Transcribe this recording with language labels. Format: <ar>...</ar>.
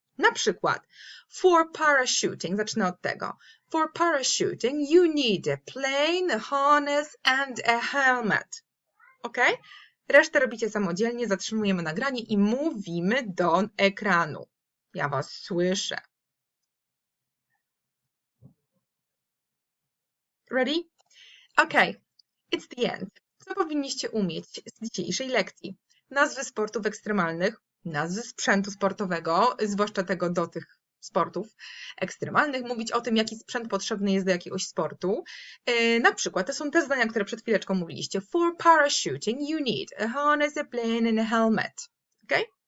<pl>Na przykład,</pl> <en>for parachuting,</en> <pl>zacznę od tego.</pl> <en>For parachuting, you need a plane, a harness and a helmet. Ok?</en> <pl>Resztę robicie samodzielnie, zatrzymujemy nagranie i mówimy do ekranu. Ja was słyszę.</pl> <en>Ready? Ok, it's the end.</en> <pl>Co powinniście umieć z dzisiejszej lekcji? Nazwy sportów ekstremalnych, nazwy sprzętu sportowego, zwłaszcza tego do tych sportów ekstremalnych, mówić o tym, jaki sprzęt potrzebny jest do jakiegoś sportu. Na przykład to są te zdania, które przed chwileczką mówiliście.</pl> <en>For parachuting you need a harness, a plane and a helmet. Okay?</en>